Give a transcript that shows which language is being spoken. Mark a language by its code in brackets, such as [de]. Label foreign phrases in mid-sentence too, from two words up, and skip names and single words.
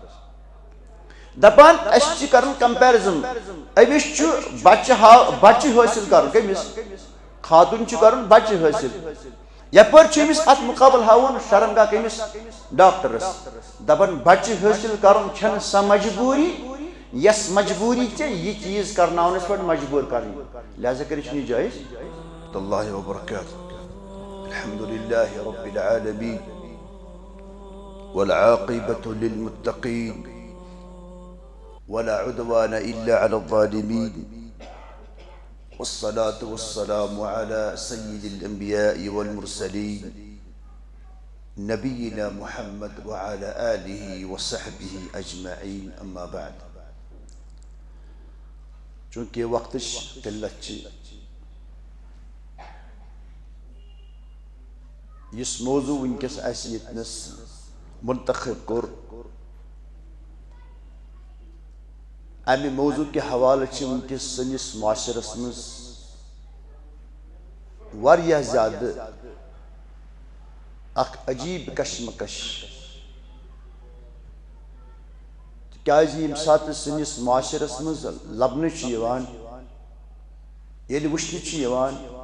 [ks] دپان اسہِ چھِ کرُن کمپیرزن أمِس چھُ بچہِ حٲصِل کرُن کٔمِس خاتوٗن چھُ کرُن بچہِ حٲصِل یپٲرۍ چھُ أمِس اتھ مُقابل ہاوُن شرمگاہ کٔمِس ڈاکٹرس دپان بچہِ حٲصِل کرُن چھنہٕ سۄ مجبوٗری یۄس مجبوٗری ژےٚ یہِ چیٖز کرناونس پٮ۪ٹھ مجبوٗر کرٕنۍ لہذا کٔرِتھ چھُنہٕ یہِ جٲیز [ar] اللہ وبرکاتہ الحمد للہ رب العالمین والعاقبة للمتقین ولا عدوان الا على الظالمین والصلاة والسلام على سيد الانبیاء والمرسلین نبینا محمد وعلى آلہ وصحبہ اجمعین اما بعد [ks] چونکہ وقتش قلت چھ اس موضوع ونکس اس یتنس منتخب کور امی موضوع کے حوالہ چھ ونکس سنس معاشرس مز واریاہ زیادہ اخ عجیب کشمکش کیازِ یم سات سنس معاشرس مز لبنہ چھ یوان ییٚلہِ وٕچھنہٕ چھُ یِوان